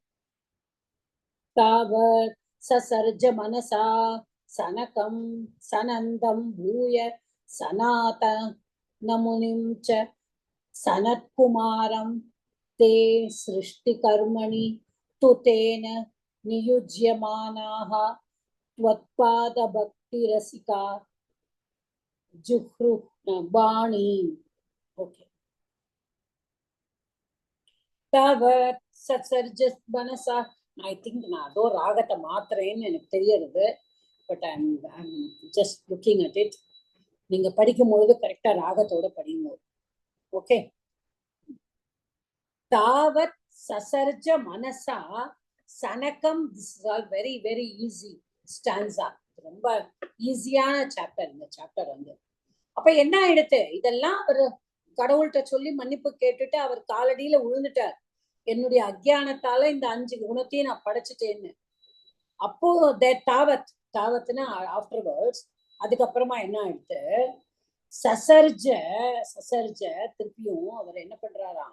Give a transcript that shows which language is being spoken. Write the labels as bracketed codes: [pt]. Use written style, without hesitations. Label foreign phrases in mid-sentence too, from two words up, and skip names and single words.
[sa] तावत् ससर्ज मनसा सनकं सनन्दं भूय सनात नमुनिं च सनत्कुमारं ते सृष्टिकर्मणि तुतेन नियुज्यमानाः त्वत्पाद भक्ति रसिका जुह्रु बाणी ओके तावत् सत्सर्ज मनसा [en] I think [ta] நான் அதோ ராகத்தை மாத்திரேன்னு எனக்கு தெரியுது பட் [en] I'm just looking at it [ta] நீங்க படிக்கும்போது கரெக்டா ராகத்தோட படிங்க ஓகே [sa] तावत् ससर्ज मनसा सनकम् [en] this is all very very easy stanza [ta] ரொம்ப ஈஸியான சாப்டர் இந்த சாப்டர் வந்து அப்ப என்ன ஆயிடுத்து இதெல்லாம் அவர் கடவுள்கிட்ட சொல்லி மன்னிப்பு கேட்டுட்டு அவர் காலடியில விழுந்துட்டார் என்னுடைய அக்ஞானத்தால இந்த 5 குணத்தையும் நான் படைச்சிட்டேன்னு அப்போ தாவத் தாவத்னா ஆஃப்டர்வர்ட்ஸ் அதுக்கப்புறமா என்ன ஆயிடுத்து [sa] ससर्ज ससर्ज [ta] திருப்பியும் அவர் என்ன பண்றாராம்